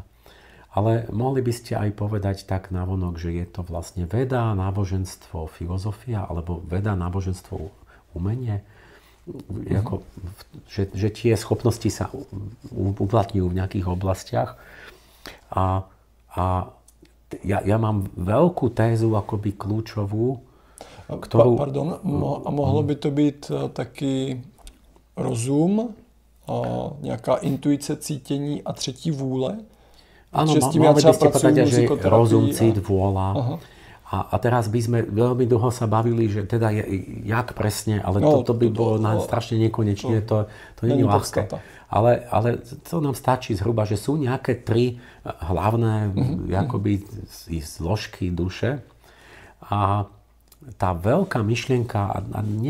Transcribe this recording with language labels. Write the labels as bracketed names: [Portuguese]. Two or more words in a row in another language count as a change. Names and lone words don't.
[Slovak] Ale mohli by ste aj povedať tak navonok, že je to vlastne veda, náboženstvo, filozofia, alebo veda, náboženstvo, umenie. Ako, že tie schopnosti sa uplatňujú v nejakých oblastiach. A ja mám veľkú tézu, akoby kľúčovú, ktorú... [Czech] Pardon, a mohlo by to být taky rozum, nějaká intuice, cítění a třetí vůle? [Slovak] Áno, mohli by ste povedať, že rozum, cít, vôľa. A teraz by sme veľmi dlho sa bavili, že teda jak presne, ale toto by bolo strašne nekonečne, to nie je ľahké. Ale to nám stačí zhruba, že sú nejaké 3 hlavné akoby zložky duše a tá veľká myšlienka, a nie